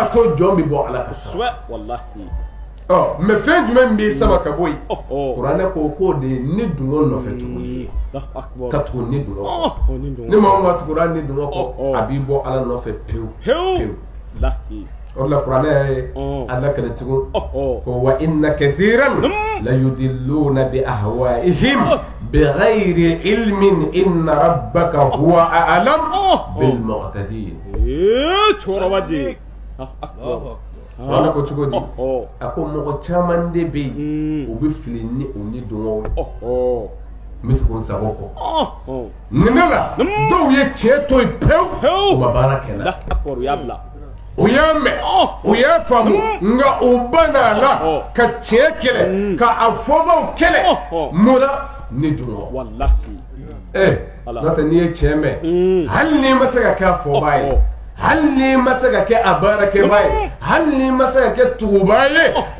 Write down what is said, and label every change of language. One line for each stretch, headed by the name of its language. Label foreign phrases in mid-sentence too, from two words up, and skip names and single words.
Bambara: to jɔn bɛ bɔ Ala ka sira mɛ fɛn jumɛn b'i sama ka bɔ yen Kuranɛ ko k'o de ye ni dungɔ nɔfɛ tuguni ka tugu ni dungɔ ni maa ma tugura ni dungɔ kɔ a b'i bɔ Ala nɔfɛ pewu pewu o de la Kuranɛ ye Ala kɛlɛ tugun ko
Arabic: وإن كثيرا ليضلون بأهوائهم بغير علم إن ربك هو أعلم بالمعتدين
Bambara: Kuranɛ ko cogo di a ko mɔgɔ caman de bɛ yen u bɛ fili ni u ni dungɔw n bɛ tugu n sago kɔ nin de la dɔw ye tiɲɛ to yen pewu u ma baara kɛ la u y'a mɛn u y'a faamu nka u banna la ka tiɲɛ kɛlɛ ka a fɔbaaw kɛlɛ mun na ni dungɔ n'o tɛ n'i ye tiɲɛ mɛn hali n'i ma se ka kɛ a fɔbaa ye hali n'i ma se ka kɛ a baarakɛbaa ye hali n'i ma se ka kɛ tugubaa ye a